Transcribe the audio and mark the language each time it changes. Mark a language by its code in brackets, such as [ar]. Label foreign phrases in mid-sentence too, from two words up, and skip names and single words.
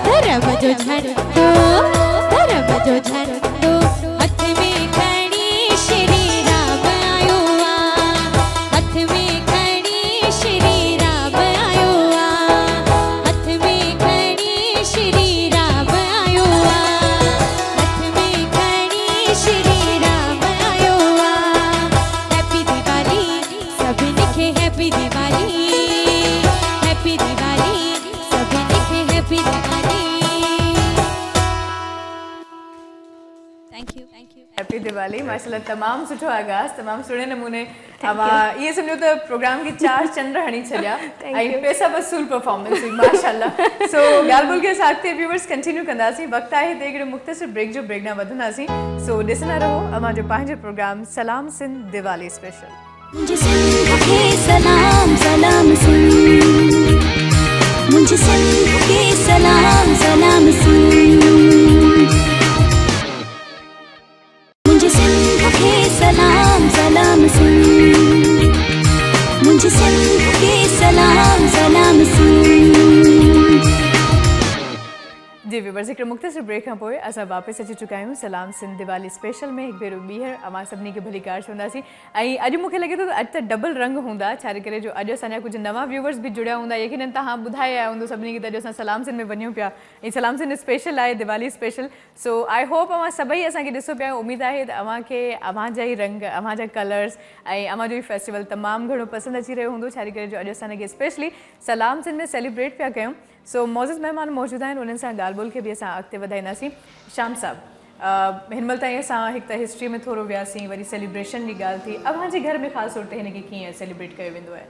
[sd] धर्म जो झंडो, धर्म जो झंडो, हथ में खड़ी श्री राम आयो आ, हथ में खड़ी श्री राम आयो आ, हथ में खड़ी श्री राम आयो आ, हथ में खड़ी श्री राम आयो आ। [en] Happy Diwali [sd] सभिनी खे, [en] Happy Diwali, Happy Diwali [sd] सभिनी खे, [en] Happy Diwali. Thank you, thank you. Happy Diwali [sd] माशाल्लाह तमाम सुठो आगाज़ तमाम सुठे नमूने अवा ये समझो तो प्रोग्राम की 4 चंद्र हणी छॾिया ऐं पैसा वसूल परफॉर्मेंस हुई माशाल्लाह। सो ॻाल्हि ॿोल खे साॻिते व्यूअर्स कंटिन्यू कंदासीं, वक़्तु आहे त हिकिड़े मुख़्तसिर ब्रेक जो ब्रेक ॾांहुं वधंदासीं। सो ॾिसंदा रहो अवां जो पंहिंजो प्रोग्राम सलाम सिंध दिवाली स्पेशल। [hi] मुझे सिंध के सलाम सलाम सिंध, मुझे सिंध के सलाम सलाम सिंध, मुझे सिंध के सलाम सलाम सिंध, मुझे सिंध के सलाम सलाम सिंध। [sd] जी व्यूअर्स हिकिड़े मुख़्तसिर ब्रेक खां पोइ असां वापसि अची चुका आहियूं सलाम सिंध दिवाली स्पेशल में। हिकु भेरो ॿीहर अवां सभिनी खे भली कार चवंदासीं ऐं अॼु मूंखे लॻे थो त अॼु त डबल रंग हूंदा, छा करे जो अॼु असांजा कुझु नवां व्यूअर्स बि जुड़िया हूंदा। यकीनन तव्हां ॿुधाए आया हूंदो सभिनी खे त अॼु असां सलाम सिंध में वञूं पिया ऐं सलाम सिंध स्पेशल आहे दिवाली स्पेशल। सो [en] I hope [sd] अवां सभई असांखे ॾिसो पिया, उमेदु आहे त अव्हांखे अव्हां जा ई रंग, अव्हां जा कलर्स ऐं अव्हां जो ई फेस्टिवल तमामु घणो पसंदि अची रहियो हूंदो, छा करे जो अॼु असां हिनखे स्पेशली सलाम सिंध में सेलिब्रेट पिया कयूं। सो मौजूद महिमान मौजूद आहिनि, उन्हनि सां ॻाल्हि ॿोल खे बि असां अॻिते वधाईंदासीं। शाम साहब हिन महिल ताईं असां हिकु त हिस्ट्री में थोरो वियासीं, वरी सेलिब्रेशन जी ॻाल्हि थी, अव्हांजे घर में ख़ासि तौर ते हिनखे कीअं सेलिब्रेट कयो वेंदो आहे?